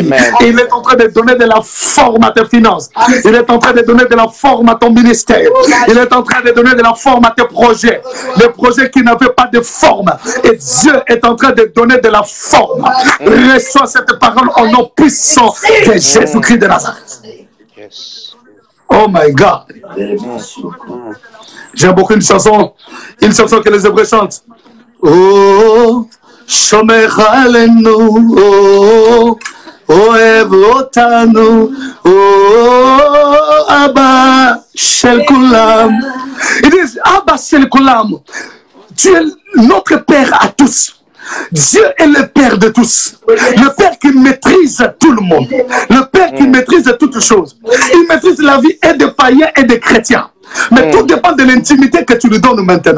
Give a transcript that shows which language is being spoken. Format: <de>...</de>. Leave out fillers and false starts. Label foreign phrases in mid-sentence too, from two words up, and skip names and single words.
<fr>Et il est en train de donner de la forme à tes finances. Il est en train de donner de la forme à ton ministère. Il est en train de donner de la forme à tes projets. Les projets qui n'avaient pas de forme. Et Dieu est en train de donner de la forme. Reçois cette parole au nom puissant de Jésus-Christ de Nazareth.</fr> <en>Oh my God.</en> <fr>J'aime beaucoup une chanson que les Hébreux chantent.</fr> <he>Oh, שומר עלינו, הו, אוהב אותנו, הו, אבא של כולם.</he> <fr>Ils disent,</fr> <he>אבא של כולם,</he> <fr>tu es notre Père à tous. Dieu est le Père de tous. Le Père qui maîtrise tout le monde. Le Père qui maîtrise toutes choses. Il maîtrise la vie et des païens et des chrétiens. Mais tout dépend de l'intimité que tu lui donnes maintenant.</fr>